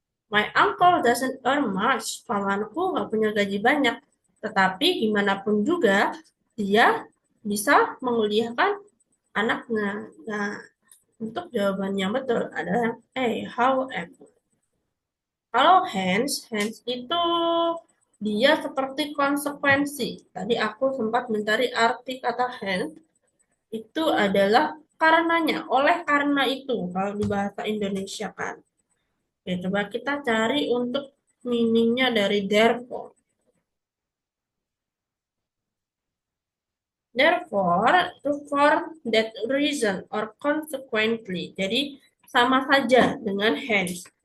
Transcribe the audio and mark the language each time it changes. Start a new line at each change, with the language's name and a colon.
English: My uncle doesn't earn much.
Indonesian: Pamanku nggak punya gaji banyak. Tetapi gimana pun juga, dia bisa menguliahkan anaknya. Nah, untuk jawaban yang betul adalah A, however. Kalau hence itu dia seperti konsekuensi. Tadi aku sempat mencari arti kata hence, itu adalah karenanya, oleh karena itu, kalau di bahasa Indonesia kan. Oke, coba kita cari untuk meaningnya dari therefore.
English: Therefore, to for that reason or consequently.
Indonesian: Jadi, sama saja dengan hence.